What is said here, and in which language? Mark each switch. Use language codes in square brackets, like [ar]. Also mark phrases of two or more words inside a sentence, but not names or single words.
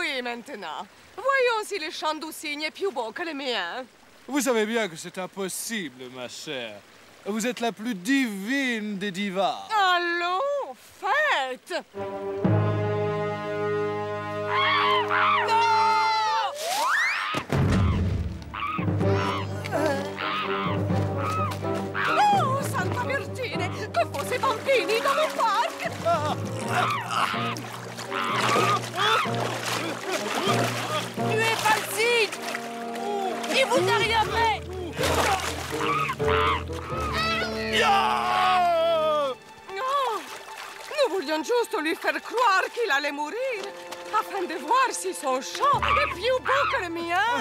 [fr] maintenant. Voyons si le chant du cygne est plus beau que le mien. Vous savez bien que c'est impossible, ma chère. Vous êtes la plus divine des divas. Allons, faites! [it] Oh, Santa Vergine! Che fosse bambini [fr] dans mon parc! Tuez pas le cygne! Il vous a rien fait! Oh, nous voulions juste lui faire croire qu'il allait mourir, afin de voir si son chant est plus beau que le mien.